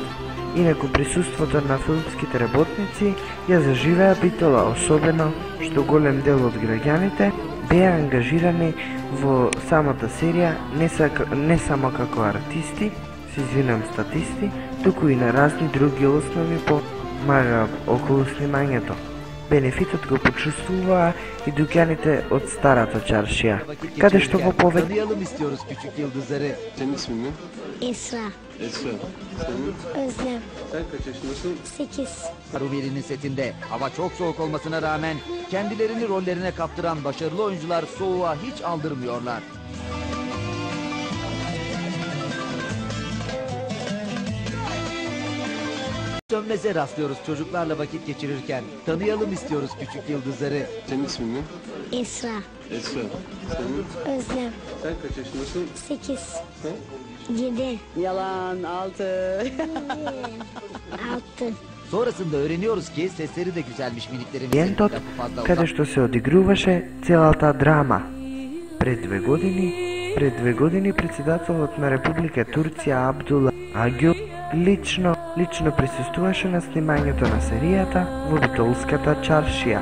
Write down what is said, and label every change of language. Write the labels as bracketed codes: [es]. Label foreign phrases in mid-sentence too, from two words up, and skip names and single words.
[mk] Инаку присуството на филмските работници ја заживеа Битола, особено што голем дел од граѓаните беа ангажирани во самата серија не само како артисти, се извинам статисти, туку и на разни други основи помага околу снимањето. Бенефитот го почувствуваа и дуќаните од старата чаршија, каде што во повеќе [tr] Tanıyalım istiyoruz küçük yıldızları. Senin ismin ne? Esra, Esra. Senin? Özlem, Sen kaç yaşındasın? 8. Rumeli'nin setinde hava çok soğuk olmasına rağmen kendilerini rollerine kaptıran başarılı oyuncular soğuğa hiç aldırmıyorlar. Sönmez'e rastlıyoruz çocuklarla vakit geçirirken. Tanıyalım istiyoruz küçük yıldızları. Senin ismin ne? Esra, Esra. Senin? Özlem, Sen kaç yaşındasın? 8. Ha? 7. Yalan 6. 6. Sonrasında öğreniyoruz ki sesleri de güzelmiş miniklerimizin. [mk] Клиентот, каде што се одигруваше целата драма. Пред две години председателот на Република Турција Абдула Агюл лично присуствуваше на снимањето на серијата во Битолската чаршија.